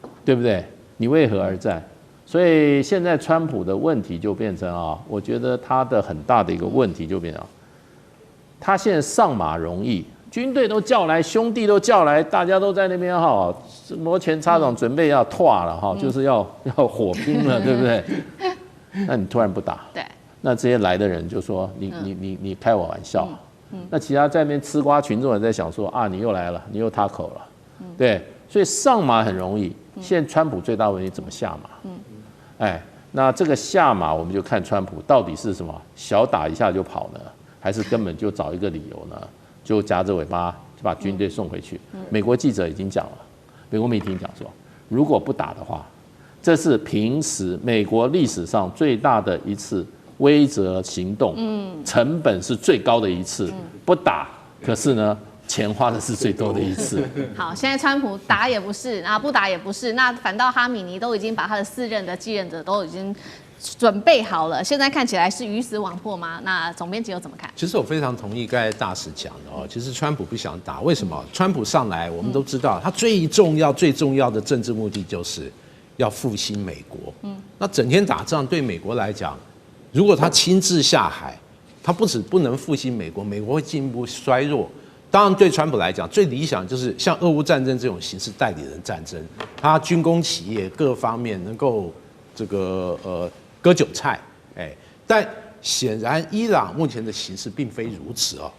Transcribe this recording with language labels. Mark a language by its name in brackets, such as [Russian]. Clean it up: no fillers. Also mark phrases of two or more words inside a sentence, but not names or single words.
[Chinese] 對不對？你為何而戰？所以現在川普的問題就變成啊，我覺得他的很大的一個問題就變成，他現在上馬容易，軍隊都叫來，兄弟都叫來，大家都在那邊哈，摩拳擦掌，準備要拓了哈，就是要火拼了，對不對？那你突然不打，對，那這些來的人就說你開我玩笑，那其他在那邊吃瓜群眾也在想說啊，你又來了，你又他口了，對，所以上馬很容易。現在川普最大問題怎麼下馬？哎，那這個下馬我們就看川普到底是什麼，小打一下就跑呢，還是根本就找一個理由呢，就夾着尾巴就把軍隊送回去？美國記者已經講了，美國媒體講說，如果不打的話，這是平時美國歷史上最大的一次威懾行動，成本是最高的一次，不打，可是呢，錢花的是最多的一次。好，現在川普打也不是，啊不打也不是，那反倒哈米尼都已經把他的4任的继任者都已經準備好了，現在看起来是魚死網破嗎？那總編輯又怎麼看？其實我非常同意剛才大使講的哦，其實川普不想打，為什麼？川普上來，我們都知道，他最重要的政治目的就是要復興美國。那整天打仗對美國來講，如果他親自下海，他不能復興美國，美國會進一步衰弱。當然，對川普來講，最理想就是像俄烏戰爭這種形式代理人戰爭，他軍工企業各方面能夠割韭菜，但顯然伊朗目前的形勢並非如此哦。